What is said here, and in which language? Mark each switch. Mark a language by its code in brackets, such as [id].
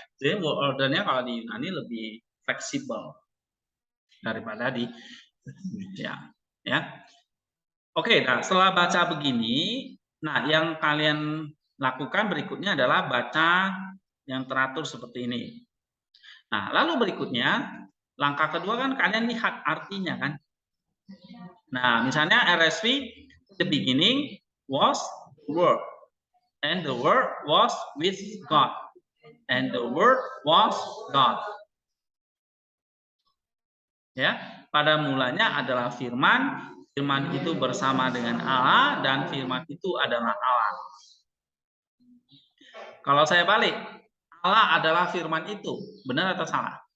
[id] Jadi word ordernya kalau di Yunani lebih fleksibel daripada di Indonesia. Ya. Oke, nah setelah baca begini, nah yang kalian lakukan berikutnya adalah baca yang teratur seperti ini. Nah, lalu berikutnya, langkah kedua kan kalian lihat artinya kan. Nah, misalnya [en] RSV, the beginning was the word, and the word was with God, and the word was God. [id] Ya, pada mulanya adalah firman, firman itu bersama dengan Allah, dan firman itu adalah Allah. Kalau saya balik, Allah adalah firman itu, benar atau salah?